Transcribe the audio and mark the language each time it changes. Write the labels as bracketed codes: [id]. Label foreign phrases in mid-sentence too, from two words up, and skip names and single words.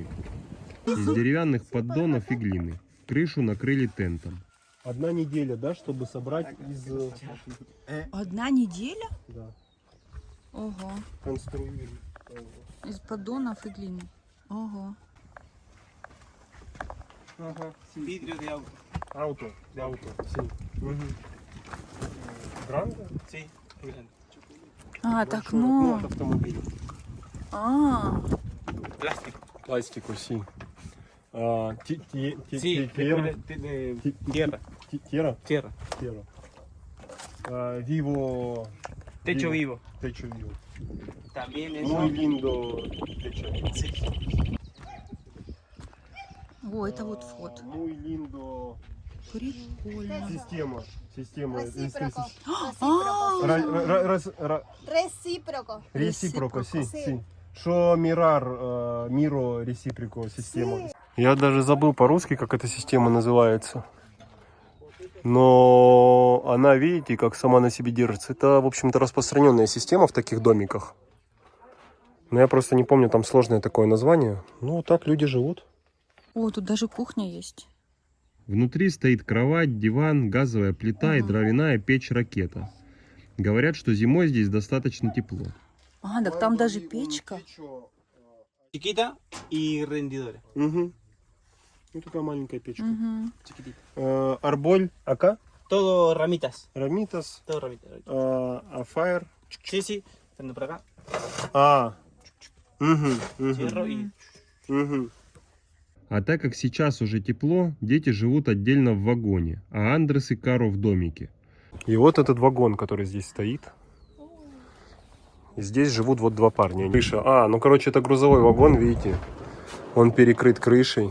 [ru] Из деревянных поддонов и глины. Крышу накрыли тентом. Одна неделя, да, чтобы собрать из... Одна неделя? Да, Ого. конструировали. Из поддонов и глины. Ого. Ага. [es] Vidrio de auto. Auto, sí. Гранде? Sí. Muy grande. [ru] А, так, Большое окно ну. от автомобиля. [es] Plástico. [ru] Пластику, sí. [es] Sí, Tierra. de tierra. Tierra. Tierra. Tierra. Vivo. Techo vivo. Techo vivo. También es. Muy lindo techo. Sí. [ru] О, это вот вход. [es] Muy lindo [ru] Прикольно. система. Система. [es] Recíproco. Recíproco. Recíproco. Recíproco, sí, Sí. sí. Что mirar, miro recíproco система. [ru] Я даже забыл по-русски, как эта система называется. Но она, видите, как сама на себе держится. Это, в общем-то, распространенная система в таких домиках. Но я просто не помню, там сложное такое название. Ну, так люди живут. О, тут даже кухня есть. Внутри стоит кровать, диван, газовая плита и дровяная печь-ракета. Говорят, что зимой здесь достаточно тепло. А, так там даже печка. [es] Chiquita y rendidora. [ru] Угу. Ну, такая маленькая печка. Угу. [es] Chiquitita. Árbol, acá, Todo ramitas. рамитас, Todo ramitas. [en] фаер. [es] Sí, sí. Estando por acá. Cierro y. [ru] А так как сейчас уже тепло, дети живут отдельно в вагоне, а Андрес и Каро в домике. И вот этот вагон, который здесь стоит. И здесь живут вот два парня. Крыша. Ну короче, это грузовой вагон, видите. Он перекрыт крышей.